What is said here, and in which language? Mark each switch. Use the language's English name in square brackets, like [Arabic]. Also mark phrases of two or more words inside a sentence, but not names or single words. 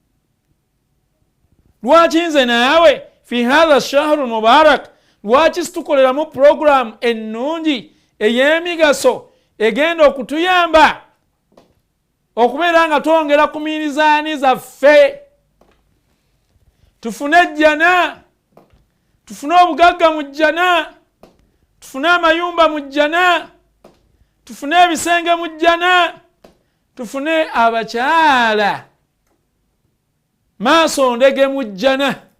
[Ganda] Lwaki nze naawe [Arabic] في هذا شهر مبارك, [Ganda] lwaki situkoleramu program ennungi ey'emigaso egenda okutuyamba okubeera nga twongera ku miizaani zaffe, tufune ejjana, tufune obugagga mu jjana, tufune amayumba mu jjana, tufune ebisenge mu jjana, tufune abakyala maaso ndege mu jjana.